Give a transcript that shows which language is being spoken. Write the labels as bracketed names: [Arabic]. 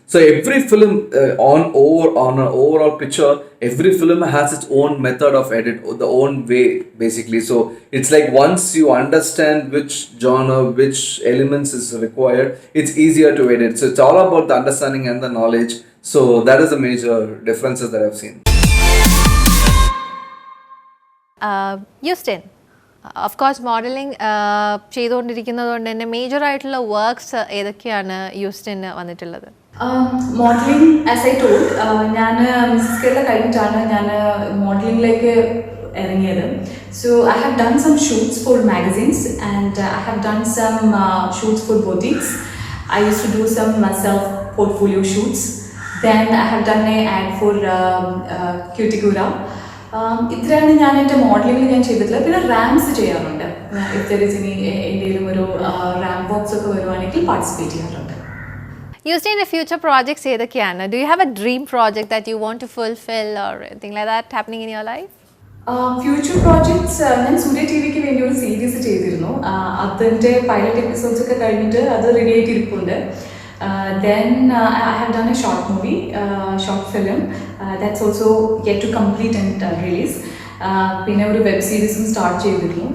[English] So every film on an overall picture, every film has its own method of edit, the own way basically. So it's like once you understand which genre, which elements is required, it's easier to edit. So it's all about the understanding and the knowledge. So that is the major differences that I've seen. Eustine, [Malayalam] of course modelling ചെയ്തുകൊണ്ടിരിക്കുന്നത് കൊണ്ട് തന്നെ major ആയിട്ടുള്ള works ഏതൊക്കെയാണ് യൂസ്റ്റിന് വന്നിട്ടുള്ളത്? Modelling [English] as I told, [Malayalam] ഞാൻ Mrs Kerala കഴിഞ്ഞിട്ടാണ് ഞാൻ മോഡലിംഗിലേക്ക് ഇറങ്ങിയത്. [English] So I have done some shoots for magazines and I have done some shoots for boutiques. I used to do some self portfolio shoots. Then I have done an ad for Cuticura. [Malayalam] ഇത്രയാണ് ഞാൻ എൻ്റെ മോഡലിംഗിൽ ഞാൻ ചെയ്തിട്ടുള്ളത്. പിന്നെ rams ചെയ്യാറുണ്ട്. [English] if there is [Malayalam] ഇനി എന്തെങ്കിലും ഒരു റാം ബോക്സ് ഒക്കെ വരുവാണെങ്കിൽ പാർട്ടിസിപ്പേറ്റ് ചെയ്യാറുണ്ട്. [English] Eustine, future projects [Malayalam] ഏതൊക്കെയാണ്? [English] Do you have a dream project that you want to fulfill or anything like that happening in your life? [Malayalam] Future projects, ഞാൻ സൂര്യ ടി വിക്ക് വേണ്ടി ഒരു സീരീസ് ചെയ്തിരുന്നു. അതിൻ്റെ പൈലറ്റ് എപ്പിസോഡ്സ് ഒക്കെ കഴിഞ്ഞിട്ട് അത് ready ആയിട്ടിരിപ്പുണ്ട്. [English] Then I have done a short movie, short film that's also yet to complete and release. [Malayalam] പിന്നെ ഒരു വെബ് സീരീസും സ്റ്റാർട്ട് ചെയ്തിരുന്നു.